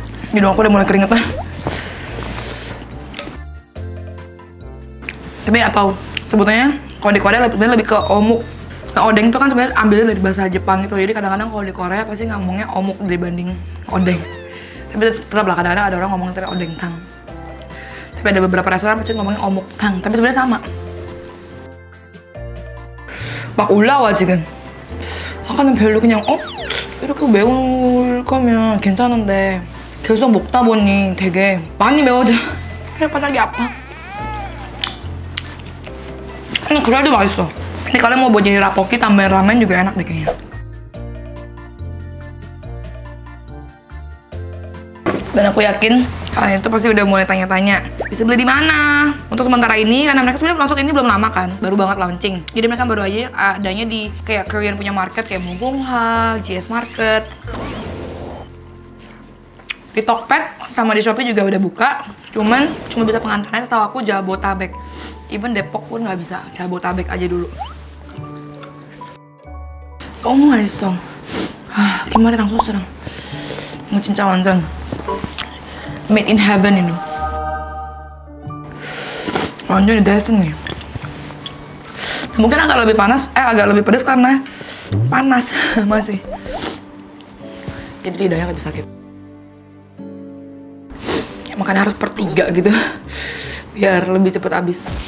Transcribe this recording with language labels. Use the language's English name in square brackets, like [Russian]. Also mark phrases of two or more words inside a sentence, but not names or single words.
[Indonesian] Hidung aku udah mulai keringetan. Tapi atau sebutnya kalau di Korea lebih ke omuk. Nah, odeng itu kan sebenarnya ambilnya dari bahasa Jepang gitu. Jadi kadang-kadang kalau di Korea pasti ngomongnya omuk dibanding odeng. Tapi tetap lah kadang-kadang ada orang ngomong ternyata odeng tang. Tapi ada beberapa restoran pasti ngomongnya omuk tang. Tapi sebenarnya sama. [Korean] 막 올라와 지금. 아까는 별로 그냥 이렇게 매울 거면 괜찮은데 계속 먹다 보니 되게 많이 매워져. 혓바닥이 아파. 근데 그래도 맛있어. [Indonesian] 근데 kalian mau buat jadi rapoki tambahin ramen juga enak deh kayaknya. Dan aku yakin kalian itu pasti udah mulai tanya-tanya bisa beli di mana. Untuk sementara ini karena mereka sebenarnya masuk ini belum lama kan, baru banget launching. Jadi mereka baru aja adanya di kayak Korean punya market kayak Mugunghwa, GS Market. Di Tokped sama di Shopee juga udah buka. Cuma bisa pengantarnya setahu aku Jabotabek. Even Depok pun nggak bisa, Jabotabek aja dulu. [Korean] 너무 맛있어. 김말이 [Indonesian] langsung serang. [Korean] 이거 진짜 완전 [English] made in heaven [Korean] ini. 완전히 destiny. [Indonesian] Mungkin agak lebih panas, agak lebih pedas karena panas masih. Jadi lidahnya lebih sakit. Ya, makanya harus per 3 gitu, biar lebih cepet habis.